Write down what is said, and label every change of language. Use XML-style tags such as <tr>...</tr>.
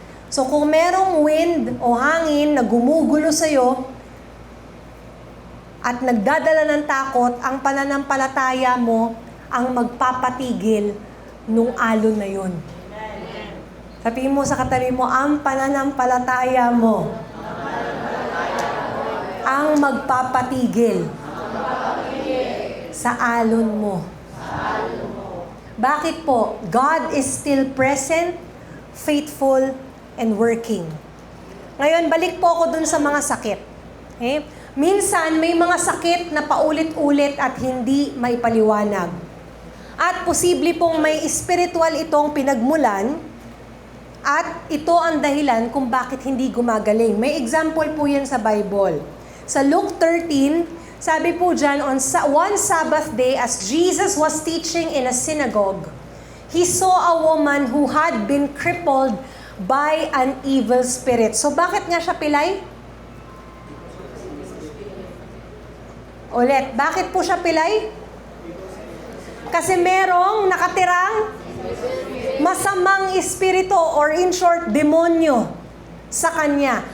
<tl>So kung merong wind o hangin na gumugulo sa'yo, at nagdadala ng takot, ang pananampalataya mo ang magpapatigil nung alon na yun. Sabihin mo sa katabi mo, ang pananampalataya mo ang magpapatigil sa alon mo. Bakit po?</tl> <en>God is still present, faithful, and working.</en> <tl>Ngayon, balik po ako dun sa mga sakit. Okay? Minsan, may mga sakit na paulit-ulit at hindi maipaliwanag. At posible pong may spiritual itong pinagmulan at ito ang dahilan kung bakit hindi gumagaling. May example po yan sa Bible. Sa Luke 13, sabi po dyan,</tl> <en>on one Sabbath day, as Jesus was teaching in a synagogue, he saw a woman who had been crippled by an evil spirit.</en> <tl>So bakit nga siya pilay? Ulit, bakit po siya pilay? Kasi merong nakatirang masamang espiritu or in short, demonyo sa kanya.</tl>